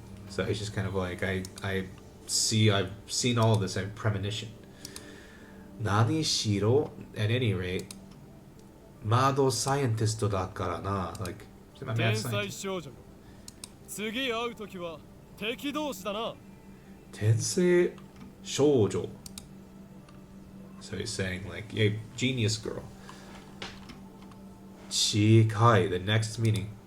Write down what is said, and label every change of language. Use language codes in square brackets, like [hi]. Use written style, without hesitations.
[en] So it's just kind of like I've seen all of this. I have premonition. [ja] 何しろ [en] at any rate [ja] マードサイエンティストだからな. [en] Like [ja] 天才少女。次会うときは敵同士だな。天才少女. [en] So he's saying like, yeah, genius girl. [ja] 近い, [en] the next meaning.